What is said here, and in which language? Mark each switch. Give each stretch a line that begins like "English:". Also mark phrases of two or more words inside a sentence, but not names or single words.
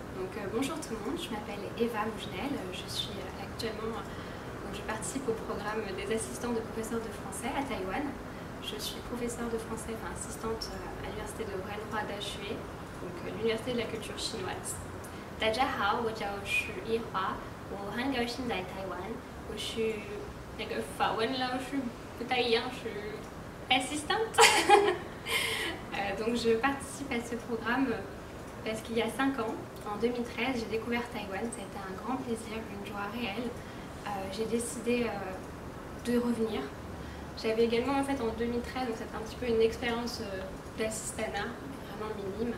French: Bonjour tout le monde, je m'appelle Eva Mougenel, je participe au programme des assistants de professeurs de français à Taïwan. Je suis professeure de français, assistante à l'université de Renhua Daxue, donc l'université de la culture chinoise.
Chinese: 大家好，我叫许一华，我很高兴在台湾。我是那个法文老师不太一样，是 assistante.
French: Donc je participe à ce programme parce qu'il y a 5 ans, en 2013, j'ai découvert Taïwan. Ça a été un grand plaisir, une joie réelle. J'ai décidé de revenir. J'avais également en 2013, donc c'était un petit peu une expérience d'assistanat, vraiment minime.